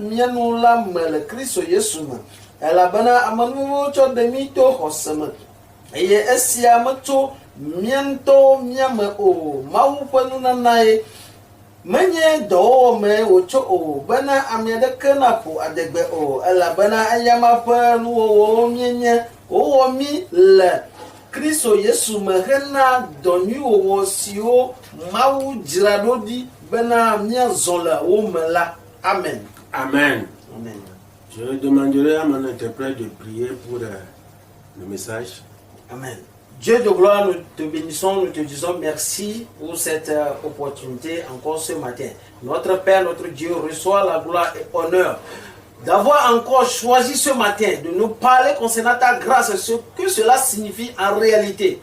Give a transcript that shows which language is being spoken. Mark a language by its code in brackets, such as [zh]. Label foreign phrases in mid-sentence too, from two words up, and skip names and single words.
[ee] mia nu la me le Kristo Yesu me elabena amenuvevewo tsɔ ɖe mi to xɔse me eye esia metso miento miame o Mawu ƒe nunanae menye dɔwɔwɔ me wòtso o bena ame aɖeke naƒo adegbe o elabena eyama ƒe nuwɔwɔwo mienye wowɔ mi le Kristo Yesu me hena dɔ nyuiwɔwɔ siwo Mawu dzra ɖo ɖi bena miazɔ le wo me la. Amen. Amen. Amen. [fr] Je demanderai à mon interprète de prier pour le message. Amen. Dieu de gloire, nous te bénissons, nous te disons merci pour cette opportunité encore ce matin. Notre Père, notre Dieu, reçoit la gloire et l'honneur d'avoir encore choisi ce matin de nous parler concernant ta grâce, ce que cela signifie en réalité.